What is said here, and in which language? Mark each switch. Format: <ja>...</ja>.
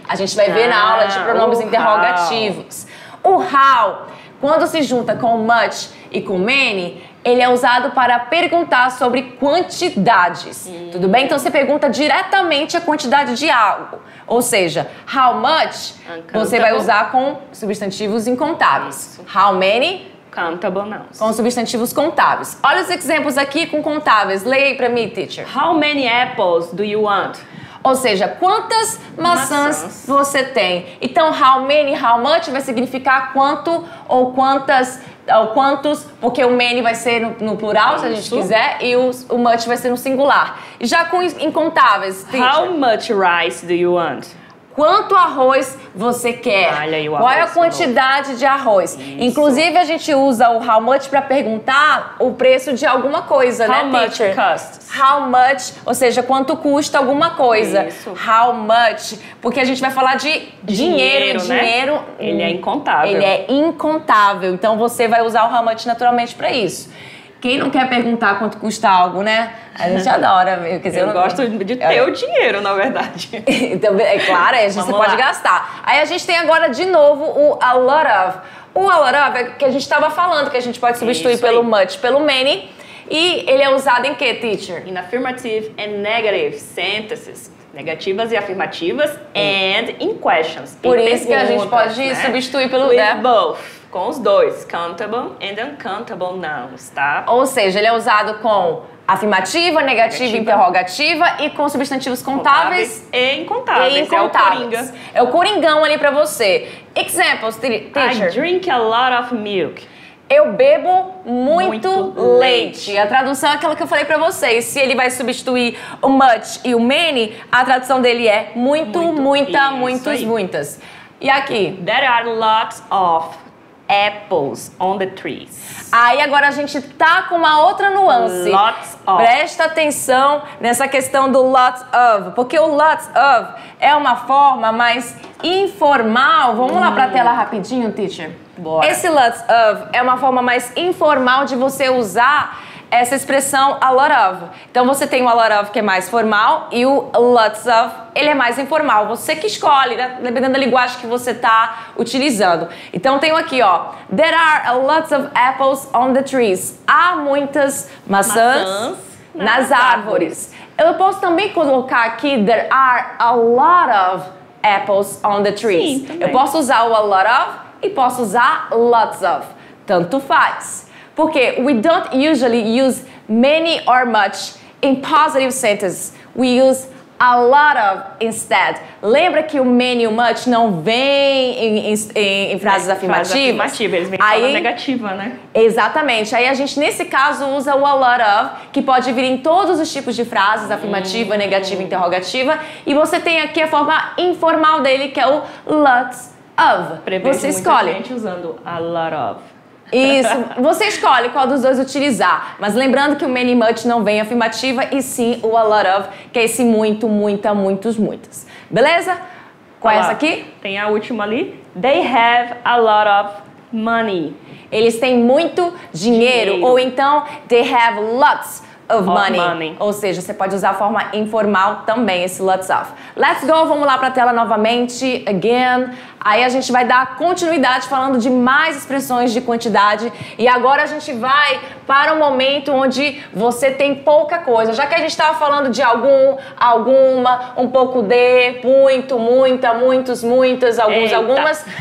<pt>A gente vai ver na aula de pronomes interrogativos. O how, quando se junta com o much e com many, ele é usado para perguntar sobre quantidades, tudo bem? Então, você pergunta diretamente a quantidade de algo. Ou seja, how much você vai usar com substantivos incontáveis.</pt> <en>How many? Countable nouns.</en> <pt>Com substantivos contáveis. Olha os exemplos aqui com contáveis. Leia aí pra mim, teacher.</pt> <en>How many apples do you want?</en> <pt>Ou seja, quantas maçãs você tem. Então, how many, how much vai significar quanto ou quantas... ou quantos, porque o many vai ser no plural, se a gente quiser, e o much vai ser no singular. Já com incontáveis, teacher.</pt> <en>How much rice do you want?</en> <pt>Quanto arroz você quer? Olha aí o Qual é a arroz quantidade de arroz? Isso. Inclusive, a gente usa o how much para perguntar o preço de alguma coisa, né, teacher?</pt> <en>How much costs?</en> <pt>How much, ou seja, quanto custa alguma coisa. Isso. How much, porque a gente vai falar de dinheiro, né? Dinheiro, ele é incontável. Ele é incontável, então você vai usar o how much naturalmente para isso. Quem não quer perguntar quanto custa algo, né? A gente adora. Quer dizer, eu gosto de ter o dinheiro, na verdade. Então, é claro, a gente pode gastar. Aí a gente tem agora, de novo, o a lot of. O a lot of é que a gente estava falando, que a gente pode substituir pelo much, pelo many. E ele é usado em que, teacher?</pt> <en>In affirmative and negative sentences.</en> <pt>Negativas e afirmativas.</pt> <en>And in questions.</en> <pt>Por isso que a gente pode substituir pelo...</pt> <en>With both.</en> <pt>Com os dois.</pt> <en>Countable and uncountable nouns, tá?</en> <pt>Ou seja, ele é usado com afirmativa, negativa, interrogativa e com substantivos contáveis e incontáveis. É o Coringa. É o Coringão ali pra você.</pt> <en>Examples, teacher. I drink a lot of milk.</en> <pt>Eu bebo muito leite. A tradução é aquela que eu falei pra vocês. Se ele vai substituir o much e o many, a tradução dele é muito, muita, muitos, muitas. E aqui?</pt> <en>There are lots of apples on the trees.</en> <pt>Aí agora a gente tá com uma outra nuance.</pt> <en>Lots of.</en> <pt>Presta atenção nessa questão do lots of, porque o lots of é uma forma mais informal. Vamos lá pra tela rapidinho, teacher? Bora. Esse lots of é uma forma mais informal de você usar essa expressão a lot of. Então você tem o a lot of que é mais formal e o lots of, ele é mais informal. Você que escolhe, né? Dependendo da linguagem que você está utilizando. Então tenho aqui, ó,</pt> <en>there are lots of apples on the trees.</en> <pt>Há muitas maçãs nas árvores. Eu posso também colocar aqui</pt> <en>there are a lot of apples on the trees.</en> <pt>Sim, eu posso usar o a lot of e posso usar lots of. Tanto faz.</pt> <en>Porque we don't usually use many or much in positive sentences. We use a lot of instead.</en> <pt>Lembra que o many e o much não vem em frases afirmativas? Eles vêm em forma negativa, né? Exatamente. Aí a gente, nesse caso, usa o a lot of, que pode vir em todos os tipos de frases, afirmativa, negativa, interrogativa. E você tem aqui a forma informal dele, que é o lots of. Você escolhe. Gente usando a lot of. Isso, você escolhe qual dos dois utilizar. Mas lembrando que o many much não vem afirmativa e sim o a lot of, que é esse muito, muita, muitos, muitas. Beleza? Qual é essa aqui? Tem a última ali.</pt> <en>They have a lot of money.</en> <pt>Eles têm muito dinheiro. Ou então,</pt> <en>they have lots of money.</en> <pt>Ou seja, você pode usar a forma informal também, esse lots of.</pt> <en>Let's go,</en> <pt>vamos lá para a tela novamente.</pt> <en>Again.</en> <pt>Aí a gente vai dar continuidade falando de mais expressões de quantidade. E agora a gente vai para um momento onde você tem pouca coisa. Já que a gente estava falando de algum, alguma, um pouco de, muito, muita, muitos, muitas, alguns, algumas.</pt>